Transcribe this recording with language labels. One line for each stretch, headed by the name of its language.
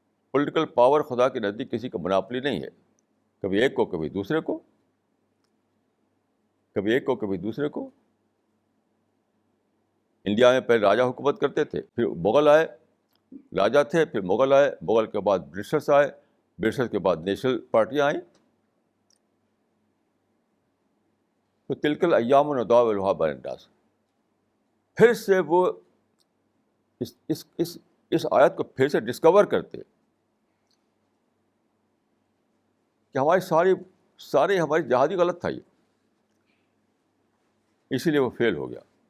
Urdu: Political power خدا کے نزدیک کسی کا مناپلی نہیں ہے. کبھی ایک کو, کبھی دوسرے کو, کبھی ایک کو, کبھی دوسرے کو. انڈیا میں پہلے راجا حکومت کرتے تھے, پھر مغل آئے, راجا تھے, پھر مغل آئے, مغل کے بعد برٹشرس آئے, برٹشرس کے بعد نیشنل پارٹیاں آئیں.
Arabic: تو تلک الایام نداولها بین الناس.
Urdu: پھر سے وہ اس آیت کو پھر سے ڈسکور کرتے کہ ہماری جہادی غلط تھا یہ, اسی لیے وہ فیل ہو گیا.